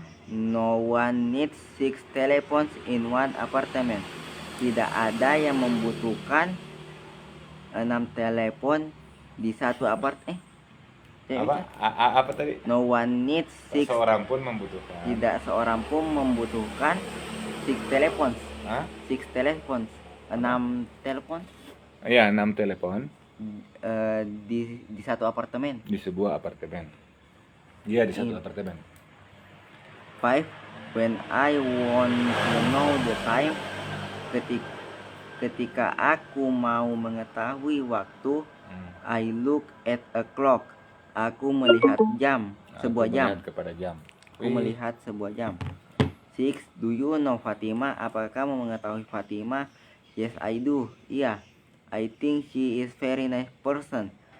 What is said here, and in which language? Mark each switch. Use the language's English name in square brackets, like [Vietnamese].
[English] No one needs 6 telephones in one apartment. [Indonesian] Tidak ada yang membutuhkan 6 telepon di satu Apa? Apa tadi? [English] No one needs six. [Indonesian] Seorang pun membutuhkan. Tidak seorang pun membutuhkan six telepons. Hah? Six telepons. 6 telepon Iya, 6 telepon di satu apartemen. di sebuah apartemen. Iya, di satu apartemen. [English] 5. When I want to know the time, [Indonesian] ketika aku mau mengetahui waktu, [English] I look at a clock. [Indonesian] Aku melihat jam, sebuah jam. Melihat kepada jam. Aku melihat sebuah jam. 6. [English] Do you know Fatima? [Indonesian] Apakah kamu mengetahui Fatima? [English] Yes, I do. Iya. I think she is very nice person.